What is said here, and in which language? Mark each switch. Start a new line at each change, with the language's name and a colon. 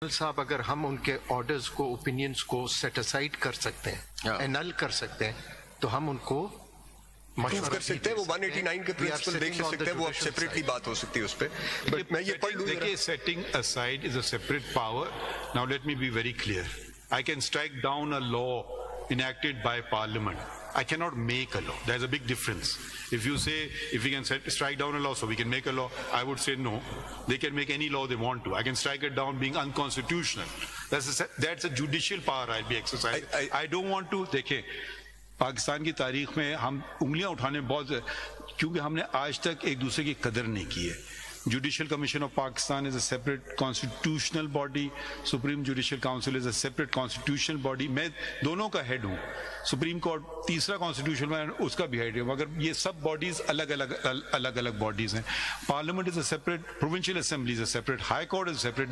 Urdu: صاحب اگر ہم ان کے آرڈرز کو اوپینینز کو سیٹ اسائڈ کر سکتے ہیں اینل کر سکتے ہیں تو ہم ان کو مشورہ کر سکتے ہیں. وہ 189 کے پرنسپل دیکھ سکتے ہیں, وہ اب سیپریٹلی بات ہو سکتی ہے اس پہ. بٹ میں یہ پڑھ لوں.
English: دیکھیے setting aside is a separate power. Now let me be very clear. I can strike down a law enacted by Parliament. I cannot make a law. There's a big difference. If you say, if we can strike down a law so we can make a law, I would say no. They can make any law they want to. I can strike it down being unconstitutional. That's a judicial power I'll be exercising. I don't want to.
Urdu: دیکھیں پاکستان کی تاریخ میں ہم انگلیاں اٹھانے بہت, کیونکہ ہم نے آج تک ایک دوسرے کی قدر نہیں کی ہے.
English: Judicial Commission of Pakistan is a separate constitutional body. Supreme Judicial Council is a separate constitutional body.
Urdu: میں دونوں کا ہیڈ ہوں. سپریم کورٹ تیسرا کانسٹیٹیوشن میں اس کا بھی ہیڈ ہے, مگر یہ سب باڈیز الگ الگ باڈیز ہیں.
English: Parliament is a separate, provincial assembly is a separate, high court is separate.